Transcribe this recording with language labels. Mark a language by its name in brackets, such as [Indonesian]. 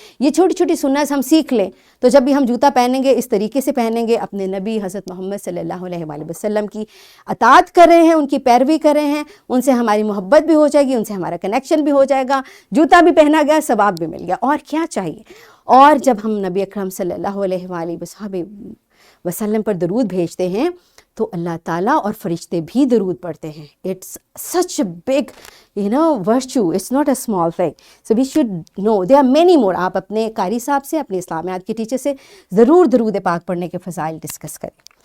[Urdu] یہ چھوٹی چھوٹی سنت ہم سیکھ لیں تو جب بھی ہم جوتا پہنیں گے اس طریقے سے پہنیں گے, اپنے نبی حضرت محمد صلی اللہ علیہ وآلہ وسلم کی اطاعت کر رہے ہیں, ان کی پیروی کر رہے ہیں, ان سے ہماری محبت بھی ہو جائے گی, ان سے ہمارا کنیکشن بھی ہو جائے گا, جوتا بھی پہنا گیا, ثواب بھی مل گیا, اور کیا چاہیے. اور جب ہم نبی اکرم صلی اللہ علیہ وآلہ وسلم پر درود بھیجتے ہیں تو اللہ تعالیٰ اور فرشتے بھی درود پڑھتے ہیں. [English] It's such a big virtue, it's not a small thing. So we should know there are many more. [Urdu] آپ اپنے قاری صاحب سے, اپنے اسلامیات کے ٹیچر سے ضرور درود پاک پڑھنے کے فضائل ڈسکس کریں.